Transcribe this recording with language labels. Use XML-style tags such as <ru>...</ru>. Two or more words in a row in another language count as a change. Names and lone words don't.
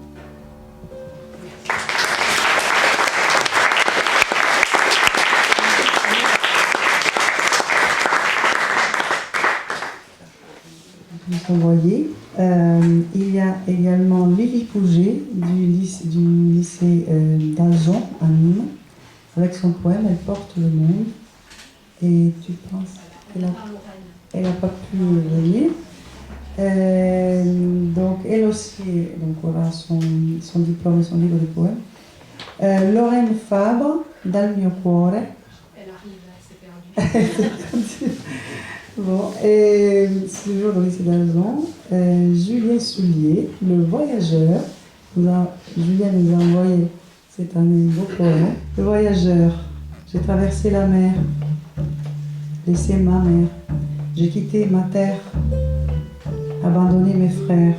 <fr>Vous voyez, il y a également Lily Pouget du lycée d'Alzon à Nîmes, avec son poème Elle porte le monde. Et tu penses qu'elle n'a pas pu venir. Donc elle aussi, donc voilà son diplôme et son livre de poèmes. Lorraine Fabre, Dal mio cuore. Elle arrive, elle s'est perdue. Bon, et c'est toujours dans le lycée d'Alzon. Julien Soulier, Le Voyageur. Julien nous a envoyé cette année un beau poème. Le Voyageur, j'ai traversé la mer, laissé ma mère, j'ai quitté ma terre, abandonné mes frères.</fr>